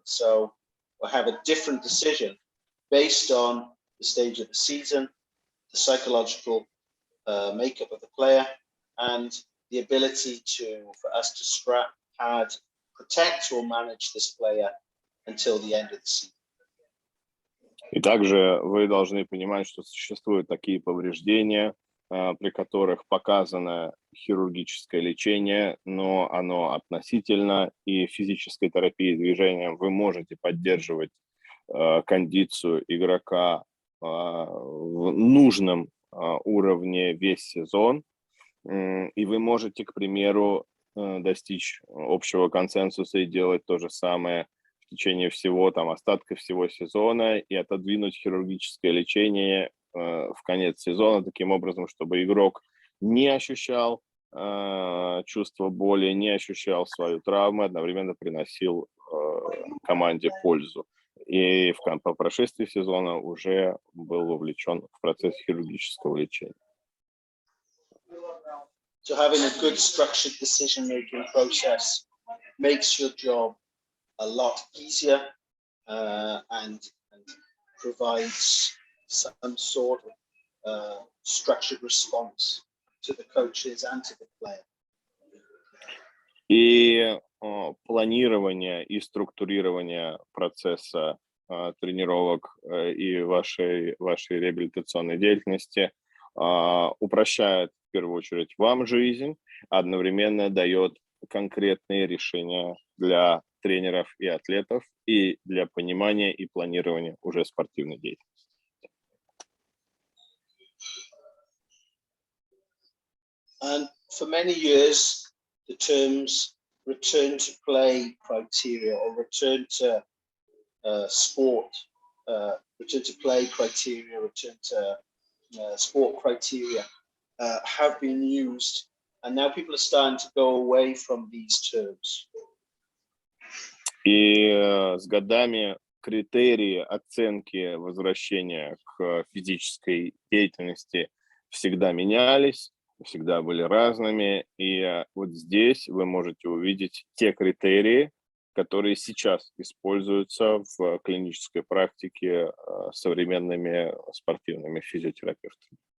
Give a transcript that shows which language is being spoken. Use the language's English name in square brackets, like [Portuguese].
[English] So we'll have a different decision based on the stage of the season, the psychological makeup of the player, and the ability for us to strap, pad, protect or manage this player until the end of the season. [Russian] И также вы должны понимать, что существуют такие повреждения, при которых показано хирургическое лечение, но оно относительно, и физической терапией движением вы можете поддерживать кондицию игрока в нужном уровне весь сезон, и вы можете, к примеру, достичь общего консенсуса и делать то же самое в течение всего, остатка всего сезона, и отодвинуть хирургическое лечение в конец сезона таким образом, чтобы игрок не ощущал чувство боли, не ощущал свою травму, одновременно приносил команде пользу. И по прошествии сезона уже был вовлечен в процесс хирургического лечения. [English] So having a good structured decision-making process makes your job a lot easier and provides some sort of structured response to the coaches and to the player. [Russian] И планирование и структурирование процесса тренировок и вашей реабилитационной деятельности упрощает в первую очередь вам жизнь, одновременно дает конкретные решения для тренеров и атлетов и для понимания и планирования уже спортивной деятельности. [English] And for many years, the terms return to play criteria or return to sport, return to play criteria, return to sport criteria have been used, and now people are starting to go away from these terms. [Russian] И с годами критерии оценки возвращения к физической деятельности всегда менялись, всегда были разными, и вот здесь вы можете увидеть те критерии, которые сейчас используются в клинической практике современными спортивными физиотерапевтами.